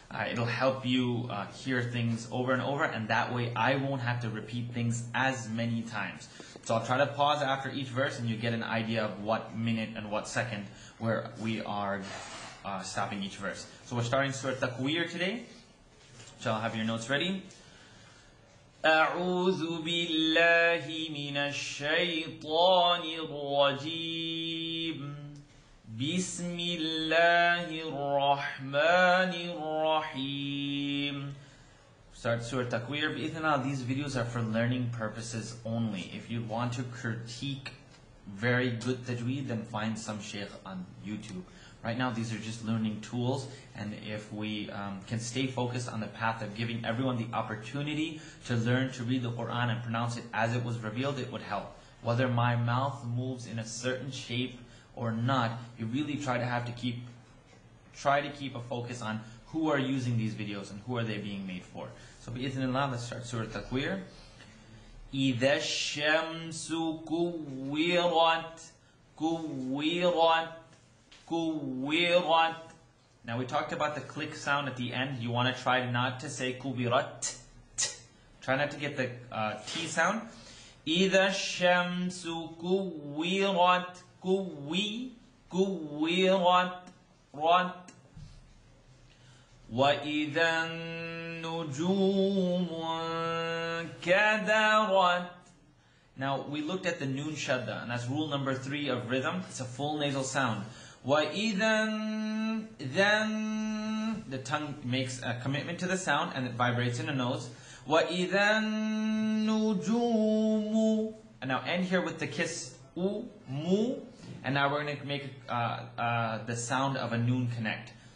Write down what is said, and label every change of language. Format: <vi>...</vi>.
<en>It'll help you hear things over and over, and that way I won't have to repeat things as many times. So I'll try to pause after each verse and you get an idea of what minute and what second where we are stopping each verse. So we're starting Surah Takweer today. So I'll have your notes ready.</en> <ar>أعوذ بالله من الشيطان الرجيم بسم الله الرحمن الرحيم.</ar> <en>Start Surah Takweer. Bi'ithnillah, these videos are for learning purposes only. If you want to critique very good Tajweed, then find some shaykh on YouTube. Right now, these are just learning tools, and if we can stay focused on the path of giving everyone the opportunity to learn to read the Quran and pronounce it as it was revealed, it would help. Whether my mouth moves in a certain shape or not, you really try to keep a focus on who are using these videos and who are they being made for. So bi'ithnillah, let's start Surah Takweer.</en> <ar>إِذَا الشَّمْسُ كُوِّرَتْ كُوِّرَتْ كُوِّرَتْ.</ar> <en>Now we talked about the click sound at the end. You want to try not to say kubirat. Try not to get the T sound.</en> <ar>إِذَا الشَّمْسُ كُوِّرَتْ كُوِّرَتْ رَتْ وَإِذَا النُّجُومُ كَدَرَتْ.</ar> <en>Now we looked at the noon shadda, and that's rule number 3 of rhythm. It's a full nasal sound.</en> <ar>وَإِذَا</ar> <en>then the tongue makes a commitment to the sound and it vibrates in the nose.</en> <ar>وَإِذَا النُّجُومُ,</ar> <en>and now end here with the kiss u, mu, and now we're going to make the sound of a noon connect.</en>